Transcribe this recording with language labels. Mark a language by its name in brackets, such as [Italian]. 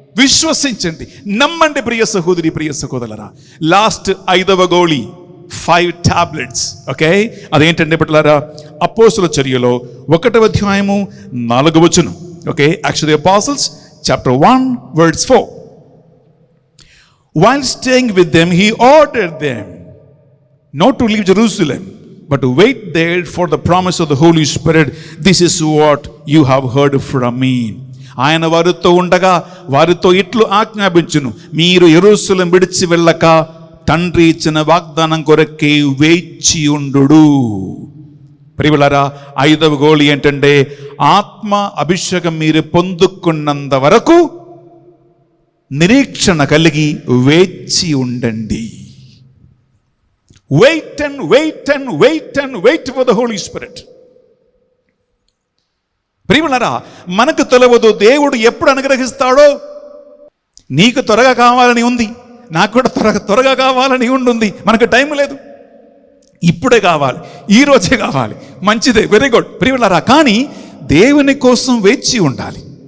[Telugu] విశ్వసించండి, నమ్మండి ప్రియ సహోదరి, ప్రియ సహోదరులారా. లాస్ట్ 5వ గోళీ 5 టాబ్లెట్స్. ఓకే, అదేంటంటే బిడ్డలారా, అపోస్తలుల చర్యలో 1వ అధ్యాయము 4వ వచనం. [English] Okay, actually Apostles chapter 1 verse 4. While staying with them, he ordered them not to leave Jerusalem, but to wait there for the promise of the Holy Spirit. This is what you have heard from me. [Telugu] ఆయన వారితో ఉండగా వారితో ఇట్లు ఆజ్ఞాపించును, మీరు యెరూషలేము విడిచి వెళ్ళక తండ్రి ఇచ్చిన వాగ్దానం కొరకే వేచి ఉండు. ప్రియలారా, 5వ గోళీ ఏంటంటే, ఆత్మ అభిషేకం మీరు పొందుకున్నంత వరకు నిరీక్షణ కలిగి వేచి ఉండండి. [English] Wait and wait and wait and wait for the Holy Spirit. [Telugu] ప్రియలారా, మనకు తెలియదు దేవుడు ఎప్పుడు అనుగ్రహిస్తాడో. నీకు త్వరగా కావాలని ఉంది, నాకు కూడా త్వరగా కావాలని ఉంటుంది. మనకు టైం లేదు, ఇప్పుడే కావాలి, ఈరోజే కావాలి. మంచిదే, [English] very good [Telugu] ప్రియలారా. కానీ దేవుని కోసం వేచి ఉండాలి.